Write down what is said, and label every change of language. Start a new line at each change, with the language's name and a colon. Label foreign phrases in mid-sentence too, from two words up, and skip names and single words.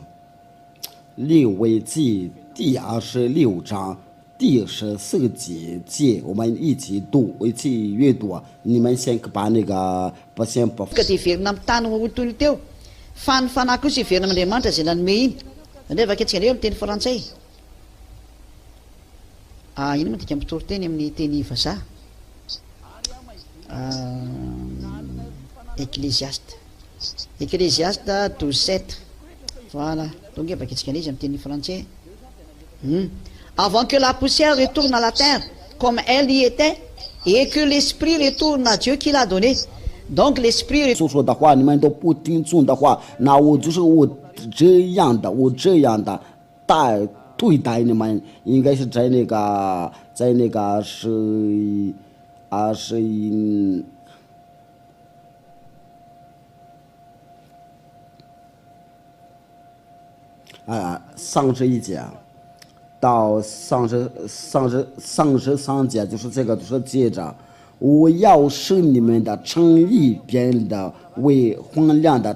Chinese: 利未记第26章第14节，我们一起读，一起阅读啊！你们先把那个先把。
Malagasy: Ka tiverina amin'ny tany hotono teo fa ny fanahy kosa iverina amin'Andriamanitra izay nanome iny. Nefa ankehitriny reo ny teny frantsay. Ino moa tika mitory-teny amin'ny teny vazaha?
French: Ecclésiaste 12:7. Voilà.
Malagasy: Donc efa ankehitriny izy amin'ny teny frantsay.
French: Avant que la poussière retourne à la terre comme elle y était et que l'esprit retourne à Dieu qui l'a donné. Donc l'esprit
Chinese: 说的话你们都不听从的话，那我这样的对待你们，应该是在那个是 31节到33节，就是这个，就是接着，我要使你们的诚意变得为荒凉的。